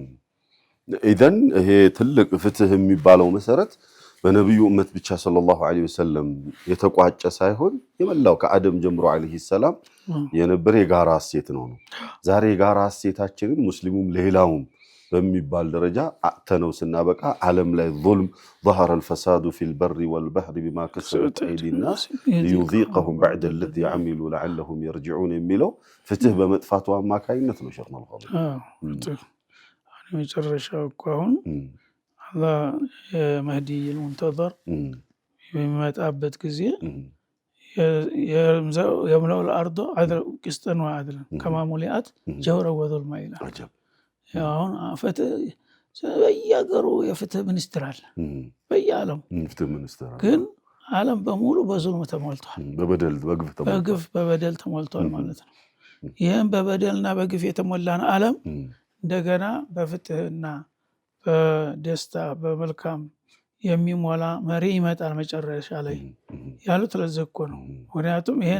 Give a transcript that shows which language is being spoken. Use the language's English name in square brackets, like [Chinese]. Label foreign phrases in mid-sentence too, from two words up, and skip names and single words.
[Amharic] ኢዘን ይሄ ትልቅ ፍትህ የሚባለው መሰረት በነቢዩ እመት ብቻ [Arabic] صلى الله عليه وسلم [Amharic] የተቋጨ ሳይሆን የመላው ከአደም ጀምሮ [Arabic] عليه السلام [Amharic] የነበረ የጋራ እሴት ነው። ዛሬ የጋራ እሴታችንን ሙስሊሙም ሌላውም በሚባል ደረጃ አጥተነው ስናበቃ ዓለም ላይ ዙልም [Arabic] ظهر الفساد في البر والبحر بما كسبت أيدي الناس ليذيقهم بعد الذي عملوا لعلهم يرجعون [Amharic] የሚለው ፍትህ በመጥፋቱ አማካይነት ነው። [Arabic] شيخنا الفاضل [Amharic] መጨረሻው እኮ አሁን አላህ የመህዲ المنتظر የሚመጣበት ጊዜ የምለው [Arabic] الأرض عدل قسطا وعدلا كما ملئت جورا وظلما [Amharic] ይላል። አሁን ፍትህ በየሀገሩ የፍትህ ሚኒስትር አለ በየዓለም ፍትህ ሚኒስትር ግን ዓለም በሙሉ በዙልም ተሞልቷል በግፍ በበደል ተሞልቷል ማለት ነው ይሄን በበደልና በግፍ የተሞላን ዓለም እንደገና በፍትህና በደስታ በመልካም የሚሞላ መሪ ይመጣል መጨረሻ ላይ ያሉት ለዚህ እኮ ነው ምክንያቱም ይሄ